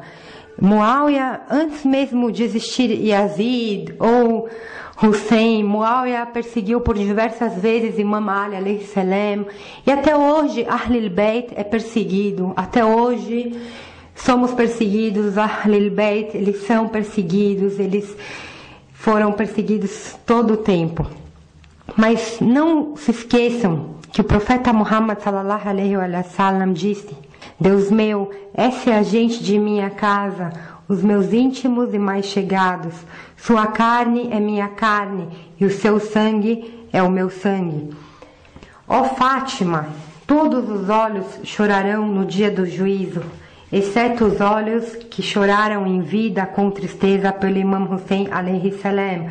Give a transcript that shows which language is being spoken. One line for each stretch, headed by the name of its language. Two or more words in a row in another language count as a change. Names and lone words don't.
Portuguese: Muawiyah, antes mesmo de existir Yazid ou Hussein, Muawiyah perseguiu por diversas vezes Imam Ali
Arabic: عليه السلام,
Portuguese: e até hoje Ahlul Bayt é perseguido. Até hoje somos perseguidos, Ahlul Bayt, eles são perseguidos, eles foram perseguidos todo o tempo. Mas não se esqueçam que o profeta Muhammad
Arabic: صلى الله عليه وسلم
Portuguese: disse: Deus meu, essa é a gente de minha casa, os meus íntimos e mais chegados. Sua carne é minha carne e o seu sangue é o meu sangue. Ó Fátima, todos os olhos chorarão no dia do juízo, exceto os olhos que choraram em vida com tristeza pelo Imam Hussein
Arabic: عليه السلام.